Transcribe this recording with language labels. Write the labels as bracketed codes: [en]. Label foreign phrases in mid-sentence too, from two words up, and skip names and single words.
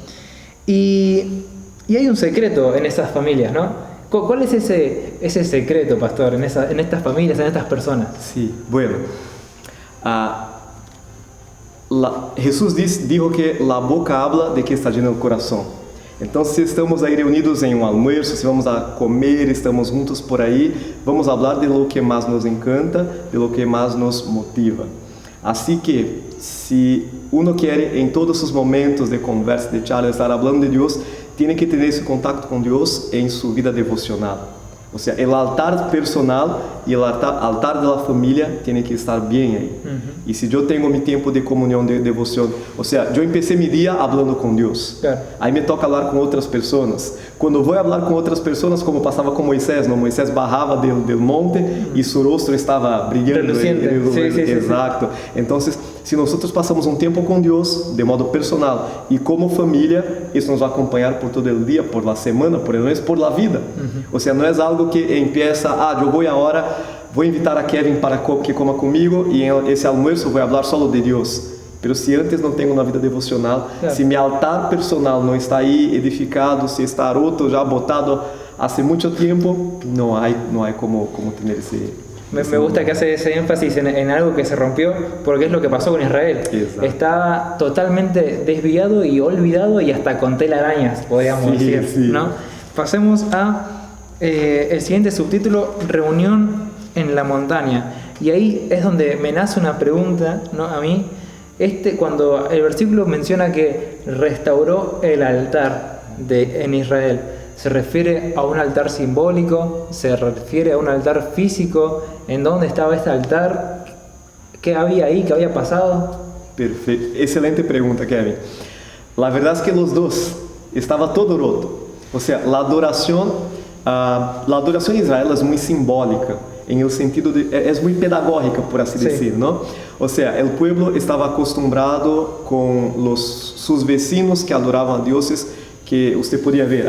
[es] Y hay un secreto en esas familias, ¿no? ¿Cuál es ese secreto, Pastor, en estas familias, en estas personas? Sí, bueno. Jesús dijo que la boca habla de que está lleno el corazón. [pt] Então, se estamos aí reunidos em um almoço, se [es] vamos a comer, [pt] estamos juntos por aí, vamos falar [es] de lo que [pt] mais nos encanta, [es] de lo que [pt] mais nos motiva. Assim que, se uno quer em todos os momentos de conversa, de charla, estar falando de Deus, tem que ter esse contato com Deus em sua vida devocional. [es] O sea, el altar personal y el altar de la familia tiene que estar bien ahí. Y si yo tengo mi tiempo de comunión, de devoción, o sea, yo empecé mi día hablando con Dios. Claro. Ahí me toca hablar con otras personas. Cuando voy a hablar con otras personas, como pasaba con Moisés, ¿no? Moisés bajaba del monte y su rostro estaba brillando. Sí, exacto. Entonces, si nosotros pasamos un tiempo con Dios de modo personal y como familia, eso nos va a acompañar por todo el día, por la semana, por el mes, por la vida. O sea, no es algo que empieza, yo voy ahora voy a invitar a Kevin para que coma conmigo y en ese almuerzo voy a hablar solo de Dios. [pt] Pero si antes não tenho uma vida devocional, se meu altar personal não está aí edificado, se está roto, já botado há muito tempo, não há como ter esse... [es] Me gusta que hace ese énfasis en algo que se rompió, porque es lo que pasó con Israel. Exacto. Estaba totalmente desviado y olvidado y hasta con telarañas, podríamos decir, sí. ¿no? Pasemos a el siguiente subtítulo, Reunión en la montaña. Y ahí es donde me nace una pregunta, ¿no? A mí, cuando el versículo menciona que restauró el altar en Israel, ¿se refiere a un altar simbólico? ¿Se refiere a un altar físico? ¿En dónde estaba este altar? ¿Qué había ahí? ¿Qué había pasado? [pt] Perfeito. Excelente pergunta, Kevin. [es] La verdad es que los dos estaba todo roto. O sea, la adoración en Israel es muy simbólica, en el sentido de, es muy pedagógica, por así decir, ¿no? O sea, el pueblo estaba acostumbrado con sus vecinos que adoraban a dioses, que usted podía ver.